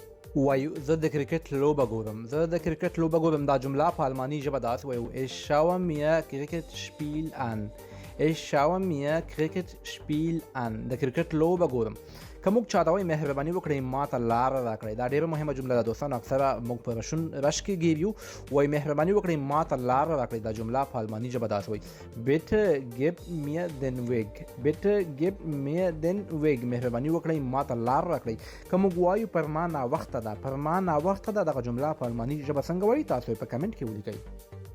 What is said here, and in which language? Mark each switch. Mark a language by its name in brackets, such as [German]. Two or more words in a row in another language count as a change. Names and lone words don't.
[Pashto] وایو زه د کرکټ لوبه ګورم دا جمله په الماني ژبه داسې وایو [German] ich schaue mir Cricket-Spiel an [Pashto] د کرکټ لوبه ګورم. که موږ چاته وایو مهرباني وکړئ ما ته لاره راکړئ، دا ډیره مهمه جمله ده دوستانو. اکثره موږ په رش کې ګیر یو وایي مهرباني وکړئ ما ته لاره راکړئ، دا جمله په الماني ژبه داسې وایي [German] bitte gib mir den Weg [Pashto] مهرباني وکړئ ما ته لاره راکړئ. که موږ وایو پر ما ناوخته ده دغه جمله په الماني ژبه څنګه وایي تاسو په کمنټ کې ولیکئ.